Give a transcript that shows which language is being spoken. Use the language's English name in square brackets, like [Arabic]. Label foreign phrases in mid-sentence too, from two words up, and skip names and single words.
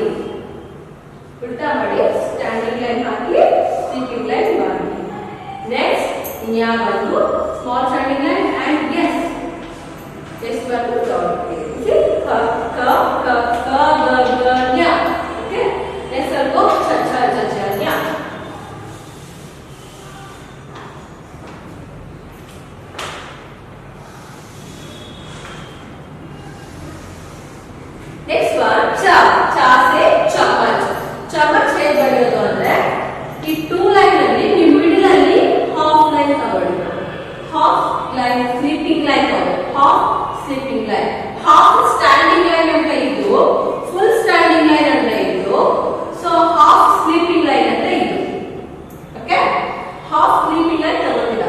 [Kannada] ಉಲ್ಟಾ ಮಾಡಿ [English] standing line [Kannada] ಹಾಕಿ [English] sleeping line [Kannada] ಮಾಡಿ. ನೆಕ್ಸ್ಟ್ ನ್ಯಾ ಬಂದು [English] small standing line and S. [Kannada] ಎಸ್ ಬಂದು ನ್ಯಾ. ಓಕೆ, ನೆಕ್ಸ್ಟ್ ಸ್ವಲ್ಪ ನ್ಯಾ. [English] next one चा. [Hindi] चा से चमच. [Kannada] चमच ಹೇಗೆ ಬರೆಯೋದು ಅಂದ್ರೆ ಈ 2 ಲೈನ್ ಅಲ್ಲಿ ನೀವು ಮಿಡಲ್ ಅಲ್ಲಿ [English] half line [Kannada] ತಗೊಳ್ಳಿ. [English] half line sleeping line [Kannada] ತಗೊಳ್ಳಿ. [English] half sleeping line. half standing line [Kannada] ಅಂತ ಇದು, [English] full standing line [Kannada] ಅಂದ್ರೆ ಇದು. [English] so half sleeping line [Kannada] ಅಂದ್ರೆ ಇದು. [English] okay, half sleeping line [Kannada] ತಗೊಳ್ಳಿಲ್ಲ.